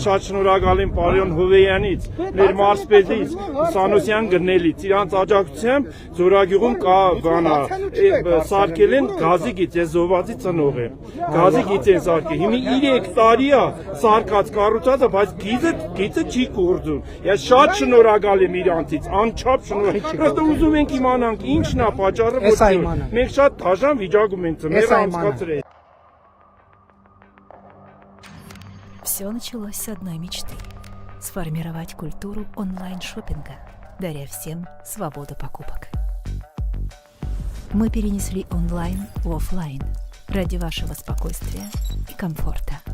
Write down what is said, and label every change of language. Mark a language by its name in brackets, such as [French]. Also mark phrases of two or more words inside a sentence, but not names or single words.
[Armenian] շատ շնորհակալ եմ Պարոն Հովեյանից, մեր մարզպետից, Սանոսյան գնելից, իրանց աջակցությամբ Ձորագյուղում կա բանա, սարքել են գազի գիծ, ես զոհվածի ծնող եմ, գազի գիծ են սարքել, հիմի 3 տարի է սարկած կառուցածը, բայց գիծը չի կորձում։ Ես շատ շնորհակալ եմ իրանցից, անչափ շնորհակալ։ Պրոստը ուզում ենք իմանանք ինչն է պատճառը, որ մենք շատ դաժան վիճակում ենք ծնվել անցկացրել։ [Russian] Все началось с одной мечты – сформировать культуру онлайн-шоппинга, даря всем свободу покупок. Мы перенесли онлайн в офлайн ради вашего спокойствия и комфорта.